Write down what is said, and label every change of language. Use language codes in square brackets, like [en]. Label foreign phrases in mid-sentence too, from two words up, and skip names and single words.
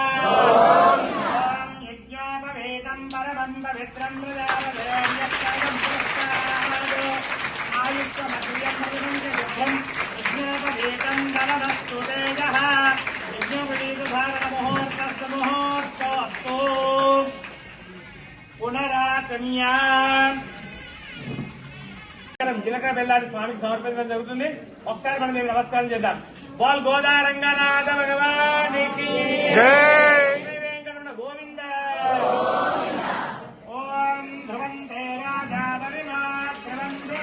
[sa] परमं पवित्रं प्रजापतिर्यत्करं पुरस्तादो आयुष्यमधियं मधुरं यज्ञोपवीतं बलमस्तु तेजः यज्ञोपवीतधारणमुहूर्तस्तु मुहूर्तोऽस्तु పునరాచమ్యా [te] జీలకర్ర బెల్లాన్ని స్వామికి సమర్పించడం జరుగుతుంది. ఒకసారి మనం నమస్కారం చేద్దాం. బోల్ గోదా రంగనాథ భగవానికి జై. [sa] గోవింద ఓం ధ్రువం తే రాజా పరిమాధ్రువం